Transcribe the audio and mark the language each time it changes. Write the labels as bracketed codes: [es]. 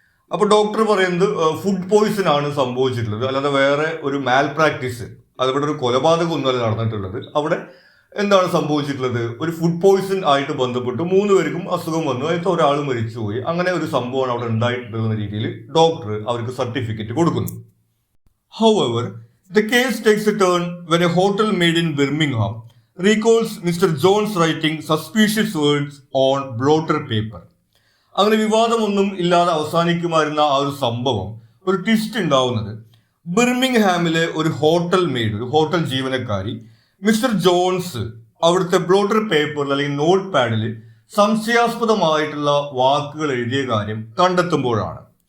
[ml] അപ്പോൾ ഡോക്ടർ പറയുന്നത് food poison ആണ് സംഭവിച്ചിട്ടുള്ളത്, അല്ലാതെ വേറെ ഒരു മാൽ പ്രാക്ടീസ്, അതിവിടെ ഒരു കൊലപാതകം ഒന്നുമല്ല നടന്നിട്ടുള്ളത്. അവിടെ എന്താണ് സംഭവിച്ചിട്ടുള്ളത്, ഒരു ഫുഡ് പോയ്സൺ ആയിട്ട് ബന്ധപ്പെട്ട് 3 പേർക്കും അസുഖം വന്നു, അതിൽ ഒരാൾ മരിച്ചുപോയി. അങ്ങനെ ഒരു സംഭവമാണ് അവിടെ ഉണ്ടായിട്ടുള്ള രീതിയിൽ ഡോക്ടർ അവർക്ക് സർട്ടിഫിക്കറ്റ് കൊടുക്കുന്നു. [en] However, the case takes a turn when a hotel maid in Birmingham recalls Mr. Jones writing suspicious words on blotter paper. [ml] അങ്ങനെ വിവാദമൊന്നും ഇല്ലാതെ അവസാനിക്കുമായിരുന്ന ആ ഒരു സംഭവം ഒരു ട്വിസ്റ്റ് ഉണ്ടാവുന്നത്, ബിർമിംഗ്ഹാമിലെ ഒരു ഹോട്ടൽ മെയ്ഡ്, ഒരു ഹോട്ടൽ ജീവനക്കാരി മിസ്റ്റർ ജോൺസ് അവിടുത്തെ ബ്ലോട്ടർ പേപ്പറിൽ അല്ലെങ്കിൽ നോട്ട് പാഡിൽ സംശയാസ്പദമായിട്ടുള്ള വാക്കുകൾ എഴുതിയ കാര്യം കണ്ടെത്തുമ്പോഴാണ്.